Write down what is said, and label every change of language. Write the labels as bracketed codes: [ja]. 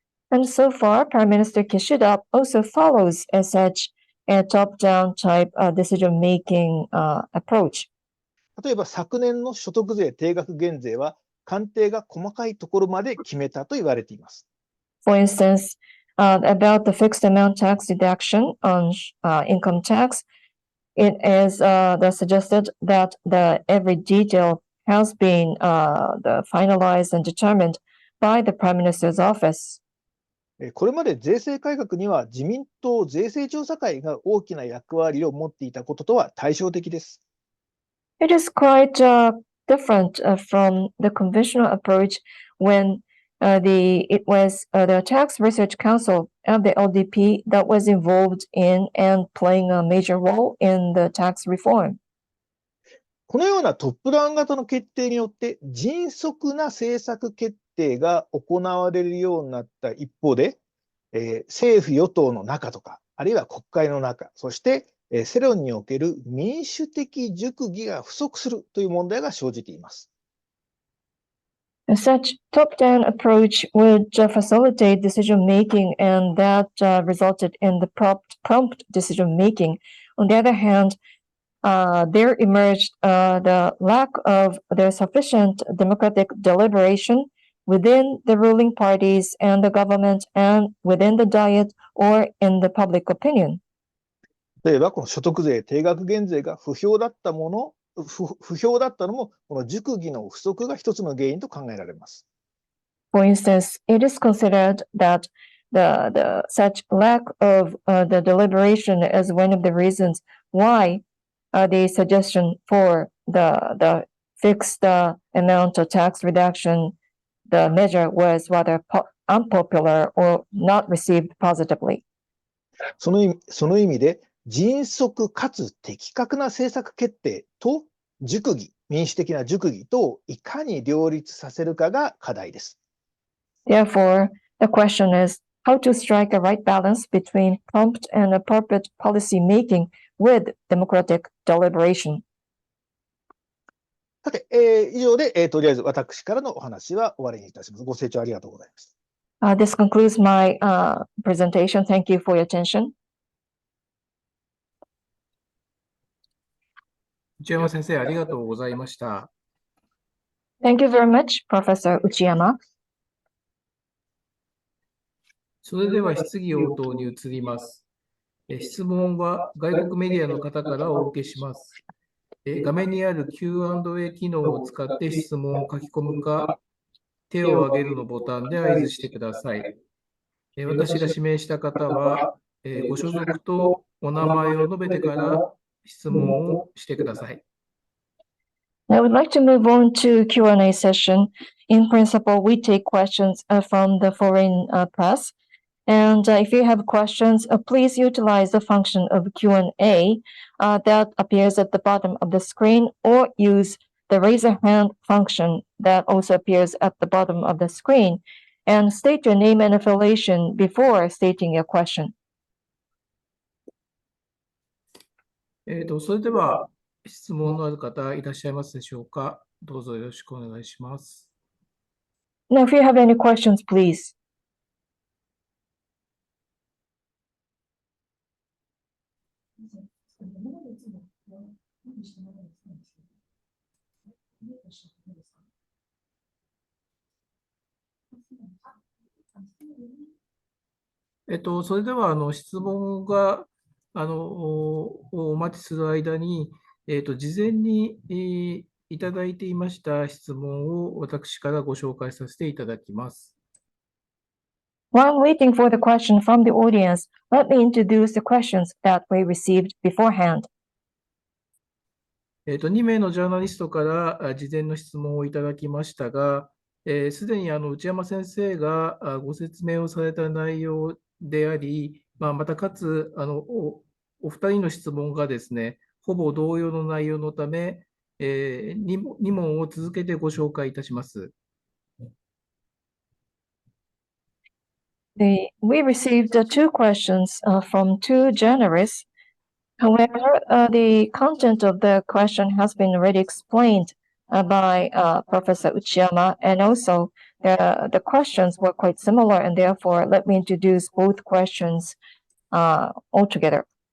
[en] And so far, Prime Minister Kishida also follows such a top-down type decision-making approach. [ja] 例えば昨年の所得税定額減税は官邸が細かいところまで決めたと言われています。 [en] For instance, about the fixed amount tax deduction on income tax, it is suggested that every detail has been finalized and determined by the Prime Minister's office. [ja] これまで税制改革には自民党税制調査会が大きな役割を持っていたこととは対照的です。 [en] It is quite different from the conventional approach when it was the Tax Research Council of the LDP that was involved in and playing a major role in the tax reform. [ja] このようなトップダウン型の決定によって迅速な政策決定が行われるようになった一方で、政府与党の中とか、あるいは国会の中、そして世論における民主的熟議が不足するという問題が生じています。 [en] Such top-down approach would facilitate decision-making, and that resulted in the prompt decision-making. On the other hand, there emerged the lack of the sufficient democratic deliberation within the ruling parties and the government and within the Diet or in the public opinion. [ja] 例えば、この所得税定額減税が不評だったのも、この熟議の不足が一つの原因と考えられます。 [en] For instance, it is considered that such lack of the deliberation is one of the reasons why the suggestion for the fixed amount of tax reduction, the measure was rather unpopular or not received positively. [ja] その意味で、迅速かつ的確な政策決定と熟議、民主的な熟議とをいかに両立させるかが課題です。 [en] Therefore, the question is how to strike a right balance between prompt and appropriate policy making with democratic deliberation. [ja] さて、以上で、とりあえず私からのお話は終わりにいたします。ご清聴ありがとうございました。 [en] This concludes my presentation. Thank you for your attention. [ja] 内山先生、ありがとうございました。 [en] Thank you very much, Professor Uchiyama. [ja] それでは質疑応答に移ります。質問は外国メディアの方からお受けします。画面にある Q&A 機能を使って質問を書き込むか、手を挙げるのボタンで合図してください。私が指名した方は、ご所属とお名前を述べてから質問をしてください。 [en] I would like to move on to Q&A session. In principle, we take questions from the foreign press. And if you have questions, please utilize the function of Q&A that appears at the bottom of the screen, or use the raise a hand function that also appears at the bottom of the screen, and state your name and affiliation before stating your question. [ja] それでは質問のある方いらっしゃいますでしょうか。どうぞよろしくお願いします。 [en] Now, if you have any questions, please. [ja] それでは質問がお待ちする間に、事前にいただいていました質問を私からご紹介させていただきます。 [en] While waiting for the question from the audience, let me introduce the questions that we received beforehand. [ja] 2名のジャーナリストから事前の質問をいただきましたが、すでに内山先生がご説明をされた内容であり、またかつお二人の質問がですね、ほぼ同様の内容のため、2問を続けてご紹介いたします。 [en] We received two questions from two journalists. However, the content of the question has been already explained by Professor Uchiyama, and also the questions were quite similar, and therefore let me introduce both questions altogether.